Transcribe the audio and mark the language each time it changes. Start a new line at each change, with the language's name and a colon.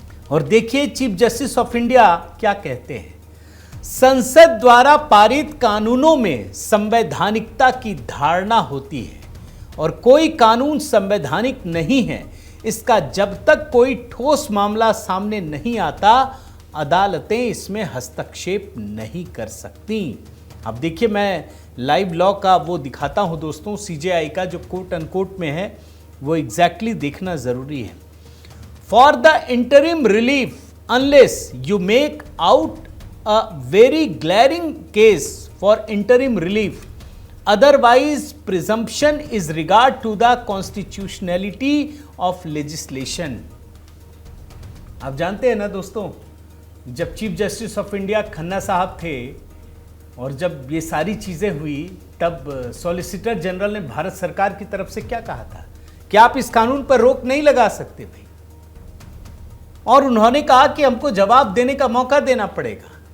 Hindi: और देखिए chief justice of India क्या कहते हैं। संसद द्वारा पारित कानूनों में संवैधानिकता की धारणा होती है और कोई कानून संवैधानिक नहीं है, इसका जब तक कोई ठोस मामला सामने नहीं आता, अदालतें इसमें हस्तक्षेप नहीं कर सकती। अब देखिए मैं लाइव लॉ का वो दिखाता हूं दोस्तों, सीजेआई का जो कोट अनकोट में है वो एग्जैक्टली देखना जरूरी है।
English: For the interim relief, unless you make out a very glaring case for interim relief, otherwise presumption is regard to the constitutionality of legislation।
Hindi: आप जानते हैं ना दोस्तों, जब chief justice of India Khanna साहब थे और जब ये सारी चीज़ें हुई, तब सॉलिसिटर जनरल ने भारत सरकार की तरफ से क्या कहा था कि आप इस कानून पर रोक नहीं लगा सकते भाई, और उन्होंने कहा कि हमको जवाब देने का मौका देना पड़ेगा।